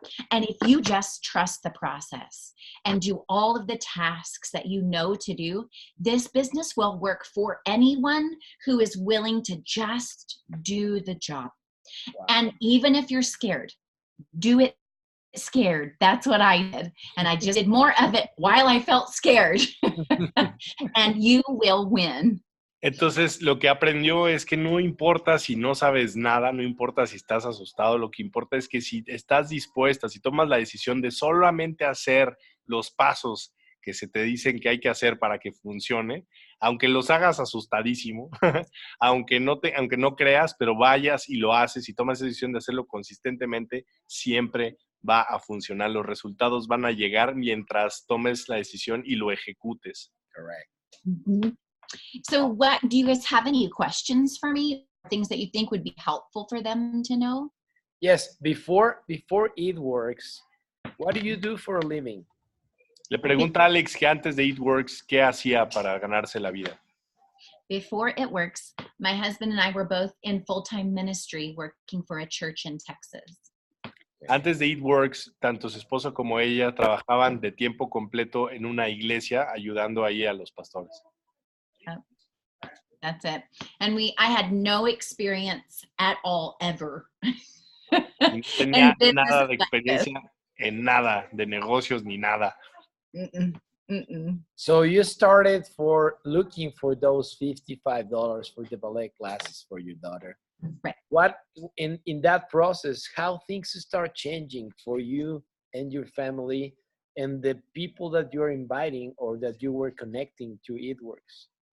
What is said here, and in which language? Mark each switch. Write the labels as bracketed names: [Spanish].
[English] And if you just trust the process and do all of the tasks that you know to do, this business will work for anyone who is willing to just do the job. Wow. And even if you're scared, do it scared. That's what I did. And I just did more of it while I felt scared. And you will win. [Spanish] Entonces, lo que aprendió es que no importa si no sabes nada, no importa si estás asustado, lo que importa es que si estás dispuesta, si tomas la decisión de solamente hacer los pasos que se te dicen que hay que hacer para que funcione, aunque los hagas asustadísimo, aunque no creas, pero vayas y lo haces y tomas la decisión de hacerlo consistentemente, siempre va a funcionar. Los resultados van a llegar mientras tomes la decisión y lo ejecutes. [English] Correct. Mm-hmm. So do you guys have any questions for me? Things that you think would be helpful for them to know? Yes, before It Works, what do you do for a living? [Spanish] Le pregunta a Alex que antes de It Works, ¿qué hacía para ganarse la vida? [English] Before It Works, my husband and I were both in full-time ministry working for a church in Texas. [Spanish] Antes de It Works, tanto su esposo como ella trabajaban de tiempo completo en una iglesia ayudando ahí a los pastores. [English] That's it. And I had no experience at all ever. [Spanish] No tenía nada de experiencia en nada, de negocios ni nada. [English] So you started for looking for those $55 for the ballet classes for your daughter. Right. What in that process, how things start changing for you and your family and the people that you're inviting or that you were connecting to It Works?